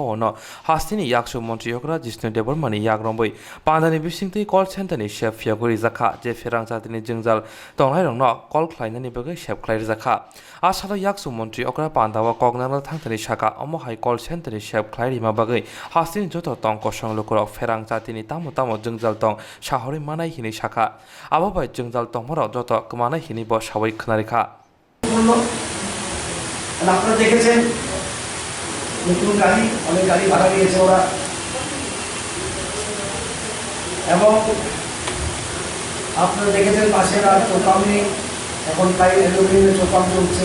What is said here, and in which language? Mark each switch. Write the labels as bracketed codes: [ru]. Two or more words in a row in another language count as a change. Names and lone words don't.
[trp] no hasini yakshon montri okra jeshno debormani yagromai pandare bishinde [en] call center [trp] ni shep fyagori zakha je Swrangchati ni jingjal tongnai rongno call khlainani bagai shep khlai rizakha asalo yaksu mantri okra pandawa kognanal thangtani shaka omohai [en] call center [trp] ni shep khlairi ma bagai hasini joto tongko songlokro Swrangchati ni tamo jingjal tong shahori manai hini shaka ababai jingjal tongmoro joto kmanai hini bo sawai khnarekha [bn] আপনারা দেখেছেন নতুন গাড়ি, অনেক গাড়ি ভাড়া নিয়েছে ওরা, এবং আপনারা দেখেছেন পাশের আর চোকাম নেই, এখন প্রায় অ্যালুমিনিয়ামের চোকাম চলছে।